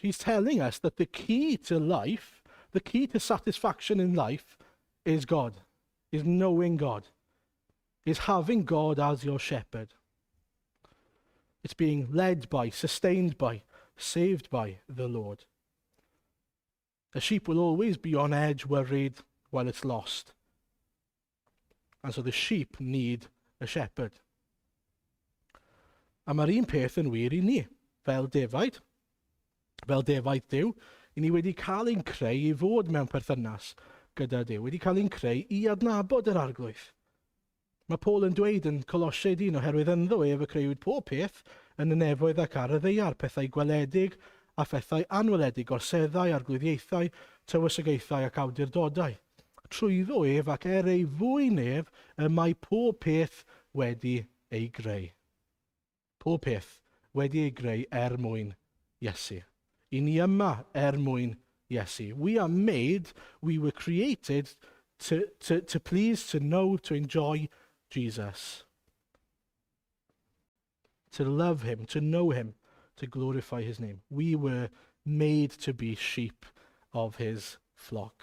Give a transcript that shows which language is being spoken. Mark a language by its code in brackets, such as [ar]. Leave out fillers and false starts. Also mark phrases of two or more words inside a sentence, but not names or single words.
[en] He's telling us that the key to life, the key to satisfaction in life is God, is knowing God, is having God as your shepherd. It's being led by, sustained by, saved by the Lord. A sheep will always be on edge, worried while it's lost. And so the sheep need a shepherd. [cy] A mae'r un peth yn wir I ni, fel defaid Duw, I ni wedi cael ein creu I fod mewn perthynas gyda Duw, wedi cael ein creu I adnabod yr arglwydd. Mae Paul yn dweud yn Colosiaid 1 oherwydd ynddo ef y creuwyd pob peth yn y nefoedd ac ar y ddeiar, pethau gweledig a phethau anweledig, gorseddau, arglwyddiaethau, tywysogaethau ac awdurdodau. Trwyddo ef ac ei fwy nef y mae pob peth wedi ei greu. Pob peth wedi ei greu mwyn Iesu. I ni yma mwyn Iesu. [en] We are made, we were created to please, to know, to enjoy Jesus. To love him, to know him, to glorify his name. We were made to be sheep of his flock.